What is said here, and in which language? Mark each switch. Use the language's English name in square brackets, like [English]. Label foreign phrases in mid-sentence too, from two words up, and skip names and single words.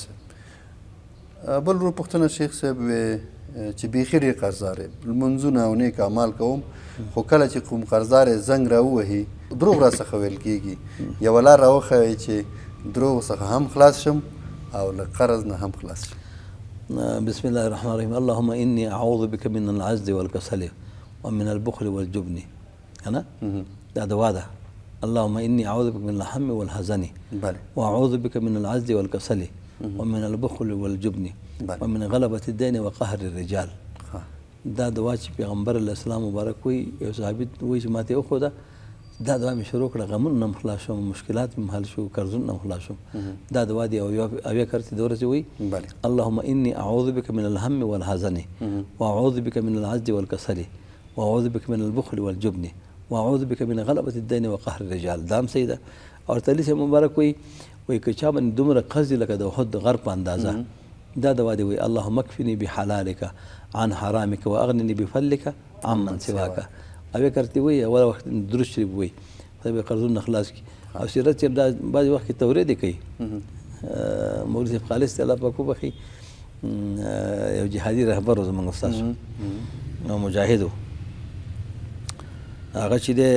[Pashto] بل ورور پوښتنه شیخ صاحب چې بیخي ډېر قرضدار یم لمونځونه او نیک اعمال کوم خو کله چې کوم قرضدار یې زنګ راووهي دروغ را څخه ویل کېږي یوه لار راوښیئ چې دروغ څخه هم خلاص شم او له قرض نه هم خلاص شم. [Arabic] بسم الله الرحمن الرحیم اللهم انی اعوذ بک من العجز والکسل ومن البخل والجبن [Pashto] کنه دا دعا ده. [Arabic] اللهم انی اعوذ بک من الهم والحزن واعوذ بک من العجز والکسل ومن البخل والجبن ومن غلبة الدين وقهر الرجال. [Pashto] دا دعا چې پیغمبر [Arabic] علیه السلام [Pashto] مبارک وی یو صحابي وایي چې ماته وښوده دا دعا مې شروع کړه غمونه نه هم خلاص شوم مشکلات مې حل شو قرضونه نه هم خلاص شوم. دا دعا دی اویا کرتې د ورځې وایي [Arabic] اللهم انی اعوذ بک من الهم والحزن واعوذ بک من العجز والکسل واعوذ بک من البخل والجبن واعوذ بک من غلبة الدين وقهر الرجال. [Pashto] دا هم صحیح ده. او تعالی سے مبارک وایي که چا باندې دومره قرض لکه د احد غر په اندازه دا دعا دی وایي [Arabic] اللهم اکفني بحلالک عن حرامک واغنني بفضلک عمن سواک. [Pashto] اوی کرتی وایي اول وخت درود شریف وایي خدای به قرضونه خلاص کړي. او سیرت صاحب دا بعضې وخت کې تورید یې کوي مولوي صاحب خالص ته الله پاک وبخي یو جهادي رهبر و زموږ استاد او مجاهد و هغه چې دی